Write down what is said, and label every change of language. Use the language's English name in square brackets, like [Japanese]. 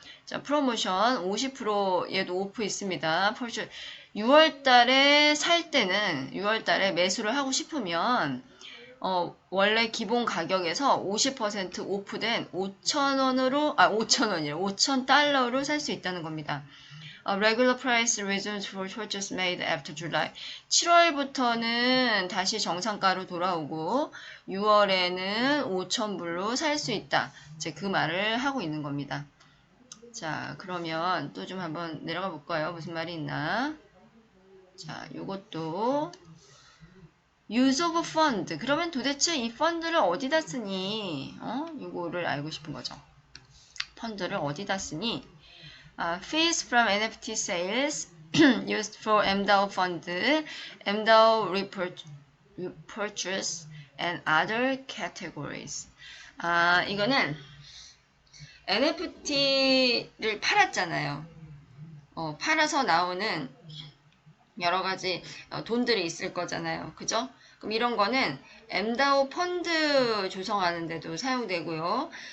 [Korean] 자, 프로모션 50% 얘도 오프 있습니다. 6월 달에 살 때는 6월 달에 매수를 하고 싶으면 원래 기본 가격에서 50% 오프된 5,000달러로 살 수 있다는 겁니다. [English] Regular price resumes for purchase made after July. [Korean] 7월부터는 다시 정상가로 돌아오고 6월에는 5,000불로 살 수 있다. 이제 그 말을 하고 있는 겁니다. 자, 그러면 또 좀 한번 내려가 볼까요? 무슨 말이 있나? 자, 요것도 use of fund. 그러면 도대체 이 펀드를 어디다 쓰니? 요거를 알고 싶은 거죠. 펀드를 어디다 쓰니? [English] Fees from NFT sales used for MDAO fund, MDAO repurchase, and other categories. [Korean] 이거는 NFT를 팔았잖아요. 팔아서 나오는 여러 가지 돈들이 있을 거잖아요. 그죠? 그럼 이런 거는 MDAO 펀드 조성하는 데도 사용되고요.